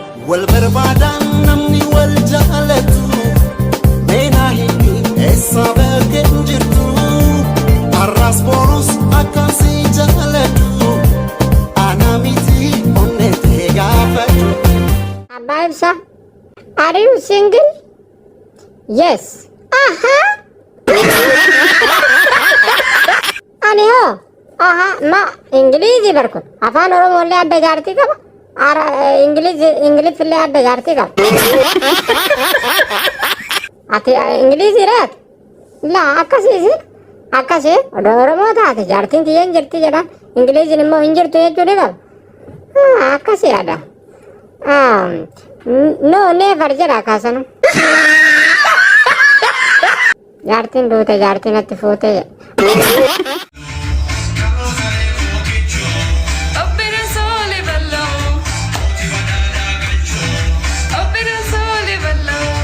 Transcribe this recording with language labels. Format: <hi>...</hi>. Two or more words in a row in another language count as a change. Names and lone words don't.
<om>Wal barbaadaan namni wal jaalatu. Meenaa hin eessa baatee hin jirtu. Arraas boruus akkasii jaalatu. Ana miti onnee ta'e gaafatu. Abbaa Ibsaa,</om> <en>are you single? Yes.</en> <om>Aha. Ani hoo? Aha, ma Ingiliizii barkun? Afaan Oromoo illee adda jaartii qaba. Ara, eh, Ingiliizi, Ingiliffillee adda jaartii qaba. Ati, eh, Ingiliizii reet? La, akkasiisi. Akkasi, odoo Oromoo taate jaartiin tiyya hin jirti jedhan. Ingiliiziin immoo hin jirtu jechuu ni qaba. Ah, akkasi yaada. Ah, n-,</om> <en>no, never</en> <om>jedha kaasanu. Jaartiin duute, jaartiin natti fuute jedha. Obbira sole ballo. Obbira sole ballo.</om>